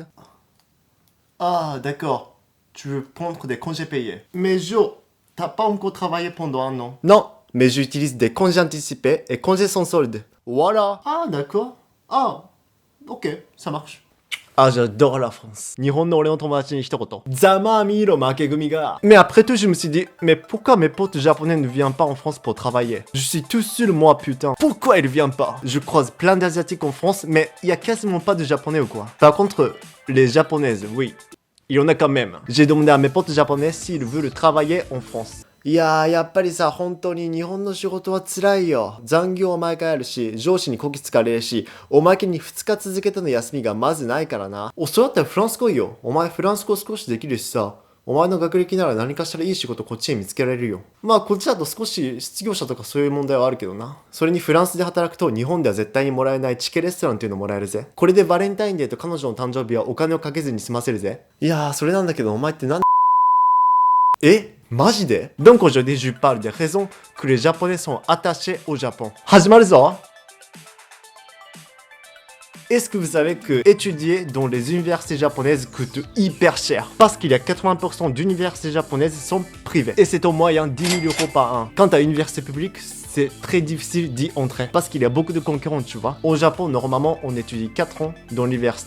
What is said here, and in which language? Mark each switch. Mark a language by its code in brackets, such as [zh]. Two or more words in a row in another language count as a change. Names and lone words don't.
[fr] Ah, d'accord. Tu veux prendre des congés payés. Mais Jo, t'as pas encore travaillé pendant 1 an. Non, mais j'utilise des congés anticipés et congés sans solde. Voilà. Ah, d'accord. Ah, ok, ça marche. Ah, j'adore la France. [ja] 日本の俺の友達に一言. ざまみろ負け組が. [fr] Mais après tout, je me suis dit, mais pourquoi mes potes japonais ne viennent pas en France pour travailler? Je suis tout seul, moi, putain. Pourquoi ils viennent pas? Je croise plein d'asiatiques en France, mais il y a quasiment pas de japonais ou quoi. Par contre, les japonaises, oui. Il y en a quand même. J'ai demandé à mes potes japonais s'ils veulent travailler en France. [ja] いやー、やっぱりさ、本当に日本の仕事は辛いよ。残業は毎回あるし、上司にこき使われるし、おまけに2日続けての休みがまずないからな。そうだったらフランス来いよ。お前フランス語少しできるしさ。お前の学歴なら何かしらいい仕事こっちへ見つけられるよ。まあこっちだと少し失業者とかそういう問題はあるけどな。それにフランスで働くと日本では絶対にもらえないチケレストランっていうのもらえるぜ。これでバレンタインデーと彼女の誕生日はお金をかけずに済ませるぜ。いやー、それなんだけどお前ってなんマジで [fr] Donc aujourd'hui je parle des raisons que les japonais sont attachés au Japon. [ja] 始まるぞ! [fr] Est-ce que vous savez que étudier dans les universités japonaises coûte hyper cher? Parce qu'il y a 80% d'universités japonaises sont privées. Et c'est au moyen 10 000 euros par an. Quant à l'université publique, c'est très difficile d'y entrer. Parce qu'il y a beaucoup de concurrents, tu vois. Au Japon, normalement, on étudie 4 ans dans l'université.